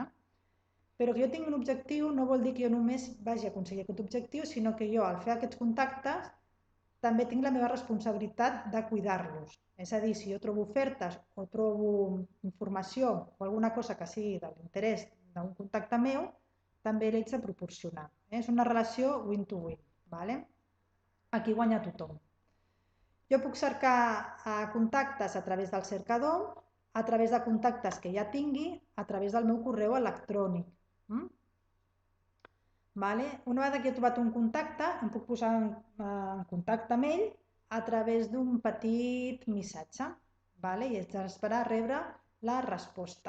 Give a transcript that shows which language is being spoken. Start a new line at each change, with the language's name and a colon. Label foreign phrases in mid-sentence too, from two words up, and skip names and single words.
Catalan: Però que jo tingui un objectiu no vol dir que jo només vagi a aconseguir aquest objectiu, sinó que jo, al fer aquests contactes, també tinc la meva responsabilitat de cuidar-los. És a dir, si jo trobo ofertes o trobo informació o alguna cosa que sigui de l'interès d'un contacte meu, també l'haig de proporcionar. És una relació win-to-win. Aquí guanya tothom. Jo puc cercar contactes a través del cercador, a través de contactes que ja tingui, a través del meu correu electrònic. Una vegada que he trobat un contacte, em puc posar en contacte amb ell a través d'un petit missatge i haig d'esperar a rebre la resposta.